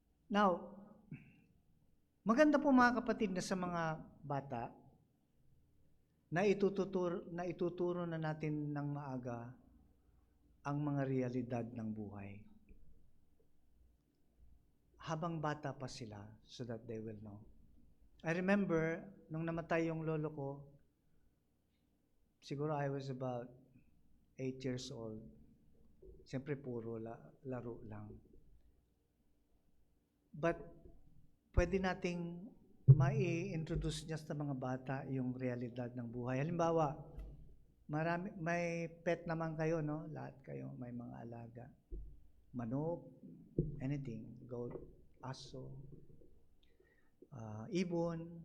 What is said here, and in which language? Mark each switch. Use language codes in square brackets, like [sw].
[tl] Now, maganda po mga kapatid na sa mga bata na ituturo na natin ng maaga ang mga realidad ng buhay. Habang bata pa sila, [en] so that they will know. I remember, [tl] nung namatay yung lolo ko, siguro [en] I was about 8 years old. [tl] Siyempre puro laro lang. But pwede nating mai-introduce niya sa mga bata yung realidad ng buhay. Halimbawa, may pet naman kayo, no? Lahat kayo, may mga alaga. Manok, anything, goat, aso, ibon.